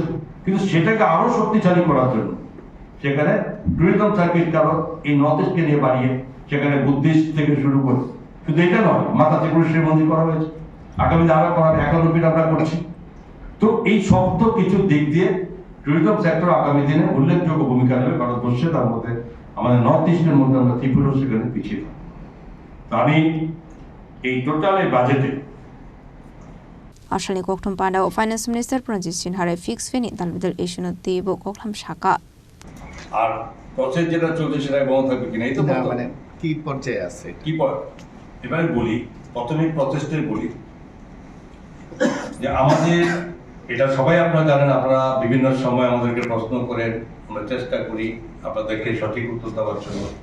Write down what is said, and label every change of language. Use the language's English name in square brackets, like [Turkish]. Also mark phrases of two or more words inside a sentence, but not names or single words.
[Bangla] কিন্তু সেটাকে আরো শক্তিশালী করার জন্য সেখানে [English] tourism circuit [Bangla] কারো এই নর্থ ইস্টকে নিয়ে বাড়িয়ে সেখানে বুদ্ধিস্ট থেকে শুরু করে, শুধু এটা নয়, মাতা ত্রিপুরেশ্বরী মন্দির করা হয়েছে, আগামীতে আরো করা হবে, 91 আমরা করছি। তো এই শব্দ কিছু দিক দিয়ে [English] tourism sector [Bangla] আগামী দিনে উল্লেখযোগ্য ভূমিকা নেবে ভারতবর্ষে। তার মধ্যে আমাদের নর্থ ইস্টের মধ্যে আমরা ত্রিপুরা সেখানে পিছিয়ে থাকি। আমি এই টোটাল এই বাজেটে [Kok Borok] Ashalni Kokthum Panda o [English] Finance Minister [Kok Borok] Pranjit Sinhare fix fini dalbidal issue tibo Koktham Shaka. [Bangla] আর প্রসেস যেটা চলছে সেটা বন্ধ থাকবে কিনা, এই তো মানে কি পর্যায়ে আছে কি এবারে বলি, প্রথমে প্রসেসটাই বলি যে আমাদের এটা সবাই আপনারা জানেন, আপনারা বিভিন্ন সময় আমাদেরকে প্রশ্ন করেন, আমরা চেষ্টা করি আপনাদেরকে সঠিক উত্তর দেওয়ার জন্য।